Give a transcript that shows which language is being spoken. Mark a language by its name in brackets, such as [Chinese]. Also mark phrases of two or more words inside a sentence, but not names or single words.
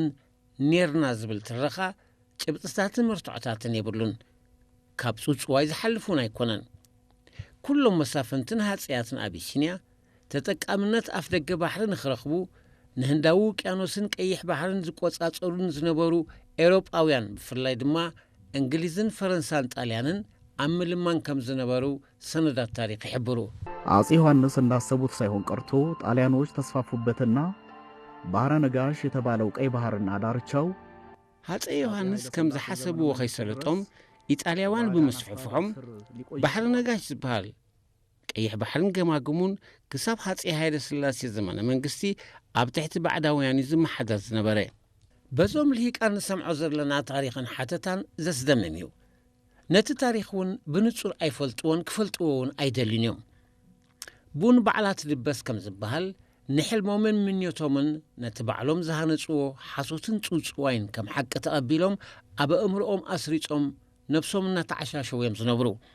[Tigrinya] ኔርና ዝብል ትረኻ ጭብጥታትን መርትዖታትን የብሉን ካብ ጽጽዋይ ዝሓልፉን ኣይኮነን ኩሎም መሳፍንትን ሃጽያትን አቢሲኒያ ተጠቃምነት ኣፍ ደገ ባሕሪ ንኽረኽቡ ንህንዳዊ ውቅያኖስን ቀይሕ ባሕርን ዝቆጻጸሩን ዝነበሩ ኤውሮጳውያን ብፍላይ ድማ እንግሊዝን ፈረንሳን ጣልያንን ኣብ ምልማን ከም ዝነበሩ ሰነዳት ታሪክ ይሕብሩ [Amharic] አፄ ዮሐንስ እንዳሰቡት ሳይሆን ቀርቶ ጣሊያኖች ተስፋፉበትና ባህረ ነጋሽ የተባለው ቀይ ባህርና ዳርቻው [Tigrinya] አፄ ዮሐንስ ከም ዝሓሰብዎ ከይሰለጦም ኢጣልያውያን ብምስፍሕፍሖም ባህረ ነጋሽ ዝበሃል ቀይሕ ባሕርን ገማግሙን ክሳብ ሃፄ ሃይለ ሥላሴ ዘመነ መንግስቲ ኣብ ትሕቲ ባዕዳውያን ዝመሓደር ዝነበረ በዞም ልሂቃን ንሰምዖ ዘለና ታሪኽን ሓተታን ዘስደምም እዩ ነቲ ታሪኽ እውን ብንጹር ኣይፈልጥዎን ክፈልጥዎውን ኣይደልን እዮም ቡን በዓላት ልበስ ከም ዝበሃል ንሕልሞምን ምኞቶምን ነቲ ባዕሎም ዝሃነጽዎ ሓሶትን ጽውጽዋይን ከም ሓቂ ተቐቢሎም ኣብ ኣእምሮኦም ኣስሪጾም ነብሶም እናተዓሻሸው እዮም ዝነብሩ